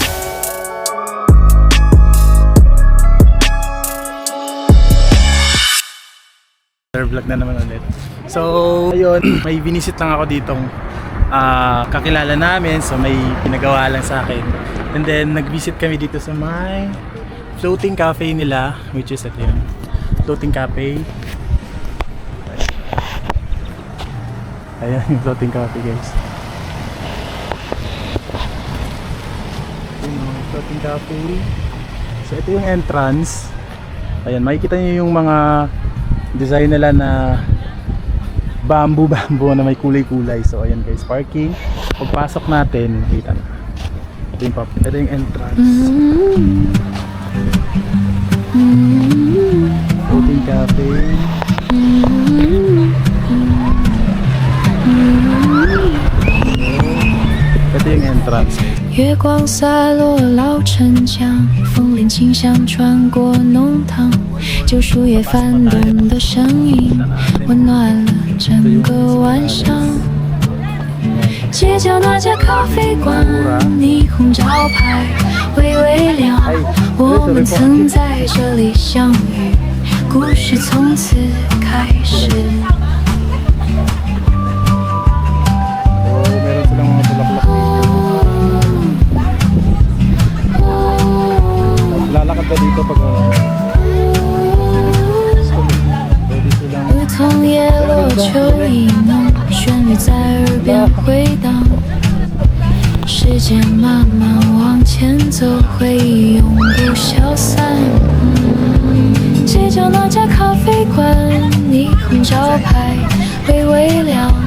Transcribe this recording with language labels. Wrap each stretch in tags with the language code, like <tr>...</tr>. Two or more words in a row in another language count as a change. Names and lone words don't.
<tl>Vlog na naman ulit. So, ayun, may binisit lang ako ditong kakilala namin. So, may pinagawa lang sa akin.</tl> <en>And then,</en> <tl>nag-visit kami dito sa may</tl> <en>floating cafe</en> <tl>nila,</tl> <en>which is</en> <tl>ito yun.</tl> <en>Floating cafe.</en> <tl>Ayan yung</tl> <en>floating cafe</en> <tl>guys. Ayan yung</tl> <en>floating cafe.</en> <tl>So, ito yung entrance. Ayan, makikita nyo yung mga design nila na bamboo na may kulay-kulay. So ayan guys, parking. Pagpasok natin, makita na. Ito yung entrance.</tl> <en>Floating cafe.</en> <tl>Ito yung entrance.</tl> <zh>月光洒落老城墙，风帘轻响穿过弄堂，旧树叶翻动的声音，温暖了整个晚上。街角那家咖啡馆，霓虹招牌微微亮，我们曾在这里相遇，故事从此开始。</zh> <tl>Lalakad ka dito pag</tl> <zh>梧桐叶落，秋意浓，旋律在耳边回荡。时间慢慢往前走，回忆永不消散。街角那家咖啡馆，霓虹招牌微微亮。</zh>